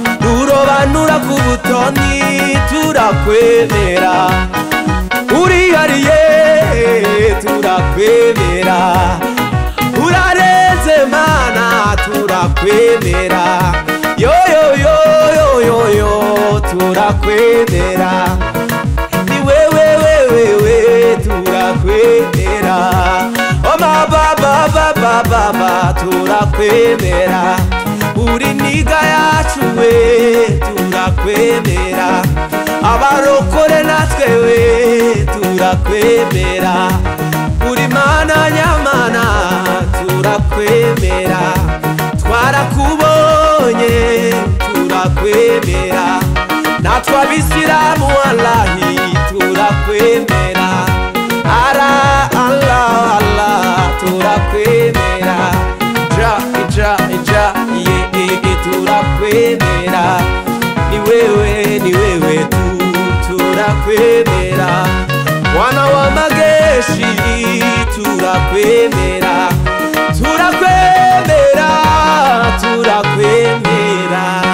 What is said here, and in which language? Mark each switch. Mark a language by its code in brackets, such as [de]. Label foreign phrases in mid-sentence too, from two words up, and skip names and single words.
[rw] Urobanura ku butoni, turakwemera. Urihariye, turakwemera. Urarenze Mana, turakwemera. Yo, yo, yo, yo, yo, yo, turakwemera. Ni wewe, wewe, wewe, turakwemera. Oh, ma, ba, ba, ba, ba, ba, ba, turakwemera. Uri niga yacu we, turakwemera. Abarokore natwe we, turakwemera. Uri Mana nyamana, turakwemera. Twarakubonye, turakwemera. Natwe abisilamu wallahi, turakwemera. Ara, Allah, Allah, turakwemera. Ja, ja, ja, ye, ye, ye, turakwemera. Ni wewe, ni wewe tu, turakwemera. [sw] Bwana wa majeshi, [rw] turakwemera. Turakwemera, turakwemera.